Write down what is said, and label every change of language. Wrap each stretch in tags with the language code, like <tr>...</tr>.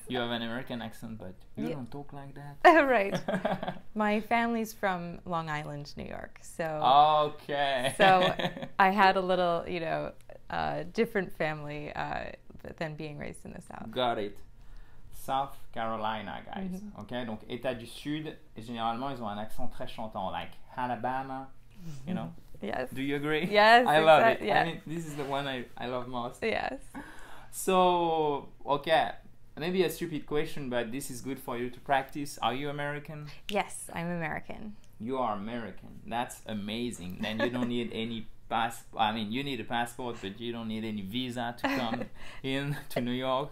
<en>you have an American accent, but you Yeah. don't talk like that. Right. My family's from Long Island, New York. So Okay. So I had a little, different family than being raised in the South. Got it. South Carolina, guys.</en> <fr>Okay, donc État du Sud, et généralement ils ont un accent très chantant,</fr> <en>like Alabama, you know. Yes. Do you agree? Yes, I love it. yeah. I mean, this is the one I love most. Yes. So, okay, maybe a stupid question, but this is good for you to practice. Are you American? Yes, I'm American. You are American. That's amazing. Then you don't need any you need a passport, but you don't need any visa to come in to New York.</en>